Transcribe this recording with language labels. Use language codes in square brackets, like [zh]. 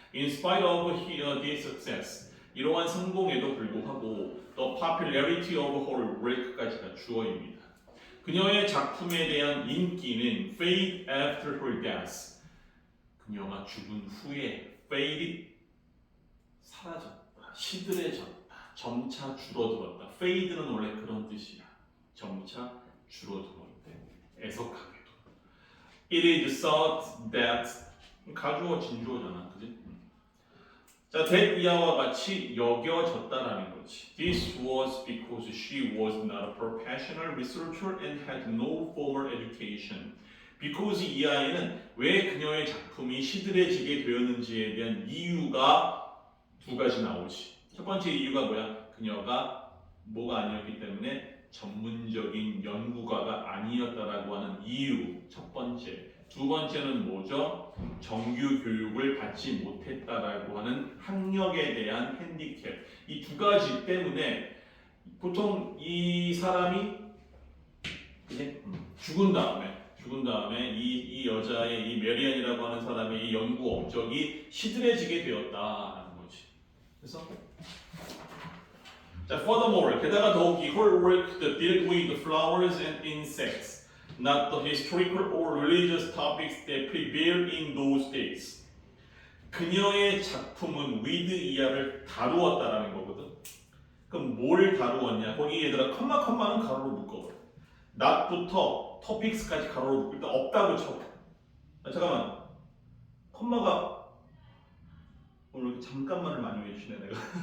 [en] In spite of his success, [ko] 이러한 성공에도 불구하고 [en] the popularity of her work까지가 주어입니다. [ko] 그녀의 작품에 대한 인기는 [en] fade after her death. [ko] 그녀가 죽은 후에 faded 사라졌다, 시들해졌다, 점차 줄어들었다. fade는 원래 그런 뜻이야. 점차 줄어들었대. 애석하게도. [en] It is thought that [ko] 가주어 진주어잖아, 그지? 자, that 이하와 같이 여겨졌다라는 거지. [en] This was because she was not a professional researcher and had no formal education. [ko] because 이 아이는 왜 그녀의 작품이 시들해지게 되었는지에 대한 이유가 두 가지 나오지. 첫 번째 이유가 뭐야? 그녀가 뭐가 아니었기 때문에 전문적인 연구가가 아니었다라고 하는 이유. 첫 번째. 두 번째는 뭐죠? 정규 교육을 받지 못했다라고 하는 학력에 대한 핸디캡. 이 두 가지 때문에 보통 이 사람이 이제 죽은 다음에 이 여자의 이 메리안이라고 하는 사람의 이 연구 업적이 시들해지게 되었다라는 거지. [en] 그래서 자, furthermore, [ko] 게다가 더욱이 [en] her work that dealt with the flowers and insects, not the historical or religious topics that prevailed in those days. [ko] 그녀의 작품은 with 이하를 다루었다라는 거거든. 그럼 뭘 다루었냐? 거기 얘들아 컴마는 가로로 묶어버려. not부터 topics까지 가로로 묶을 때 없다고 쳐. 아, 잠깐만. 컴마가 오늘 이렇게 잠깐만을 많이 해주시네 내가.